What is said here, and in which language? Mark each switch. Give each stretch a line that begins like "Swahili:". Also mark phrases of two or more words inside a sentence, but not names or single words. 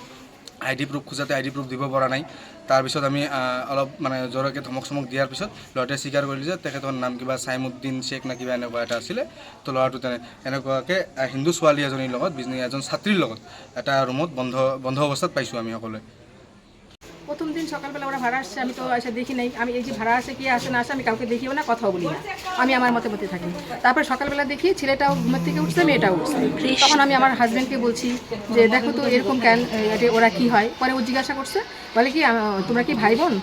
English: ID proof
Assamese: খোজাতে
English: ID proof
Assamese: দিব পৰা নাই। তাৰপিছত আমি অলপ জোৰকৈ ধমক চমক দিয়াৰ পিছত ল'ৰাটোৱে স্বীকাৰ কৰিলে যে তেখেতৰ নাম কিবা চাইমুদ্দিন শ্বেখ নে কিবা এনেকুৱা এটা আছিলে। তো ল'ৰাটো এনেকুৱাকৈ হিন্দু ছোৱালী এজনীৰ লগত, এজন ছাত্ৰীৰ লগত এটা ৰুমত বন্ধ অৱস্থাত পাইছোঁ আমি সকলোৱে।
Bangla: প্রথম দিন সকালবেলা ওরা ভাড়া আসছে, আমি তো এসে দেখি নাই। আমি এই যে ভাড়া আসে কি আসে না আসে আমি কাউকে দেখিও না, কথাও বলি না, আমি আমার মতে থাকি। তারপরে সকালবেলা দেখি ছেলেটাও ঘুমের থেকে উঠছে, মেয়েটাও উঠছে। তখন আমি আমার হাজব্যান্ডকে বলছি যে দেখো তো এরকম কেন, ওরা কি হয়। পরে ও জিজ্ঞাসা করছে, বলে কি তোমরা কি ভাই বোন?